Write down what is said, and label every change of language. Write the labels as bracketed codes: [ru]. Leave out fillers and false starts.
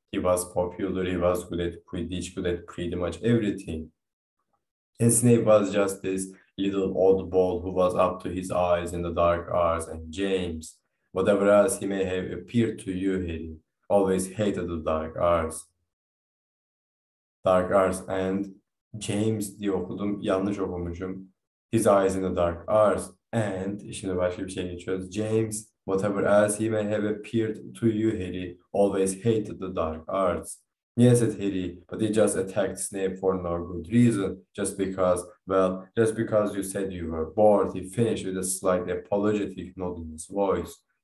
[en] He was popular, he was good at Quidditch, good at pretty much everything. And Snape was just this little oddball who was up to his eyes in the dark arts, and James, whatever else he may have appeared to you, Harry, always hated the dark arts. [tr] Dark arts and James diye okudum, yanlış okumuşum. [en] His eyes in the dark arts and, [tr] şimdi başka bir şey geçiyoruz. [en] James, whatever else he may have appeared to you, Harry, always hated the dark arts. Yes, said Harry, but he just attacked Snape for no good reason. Just because you said you were bored, he finished with a slightly apologetic note in his voice.